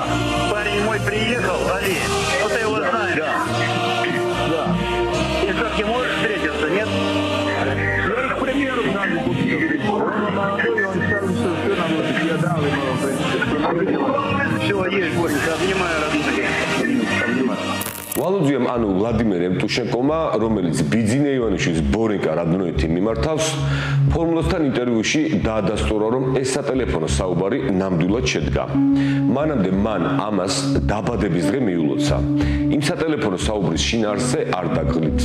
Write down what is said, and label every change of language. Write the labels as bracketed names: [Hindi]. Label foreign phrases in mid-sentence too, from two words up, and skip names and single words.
[Russian] парень мой приехал, Али, ну ты его знаешь. Да. И что, ты можешь встретиться, нет? Я их к примеру сразу пустил. Он молодой, он сразу все нам я дал ему, в принципе. Все, есть, Боренька, обнимаю, родной. Обнимаю. [Georgian] ვალოდიამ ანუ ვლადიმერ ევტუშენკომა, რომელიც ბიძინა ივანიშვილის ბორენკა რადნოეთი მიმართავს, ფორმულასთან ინტერვიუში დაადასტურა, რომ ეს სატელეფონო საუბარი ნამდვილად შედგა. მანამდე მან ამას დაბადების დღე მიულოცა. იმ სატელეფონო საუბრის შინაარსზე არ დაგღლით.